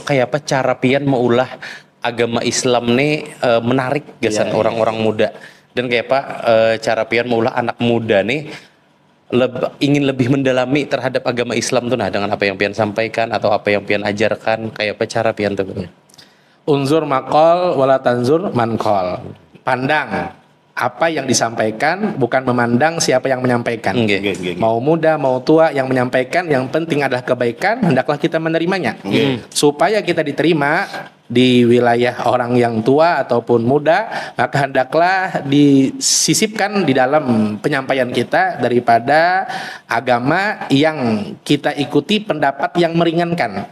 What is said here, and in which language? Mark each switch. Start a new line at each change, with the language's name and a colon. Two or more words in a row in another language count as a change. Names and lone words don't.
Banjar: Kayak apa cara Pian meulah agama Islam nih menarik gasan orang-orang muda.
Indonesian: Dan kayak apa cara Pian maulah anak muda nih ingin lebih mendalami terhadap agama Islam tuh dengan apa yang Pian sampaikan atau apa yang Pian ajarkan kayak apa cara Pian tuh?
Arabic: Unzur maqal wala tanzur manqal.
Indonesian: Pandang apa yang disampaikan bukan memandang siapa yang menyampaikan. Mau muda mau tua yang menyampaikan yang penting adalah kebaikan hendaklah kita menerimanya. Supaya kita diterima di wilayah orang yang tua ataupun muda maka hendaklah disisipkan di dalam penyampaian kita daripada agama yang kita ikuti pendapat yang meringankan.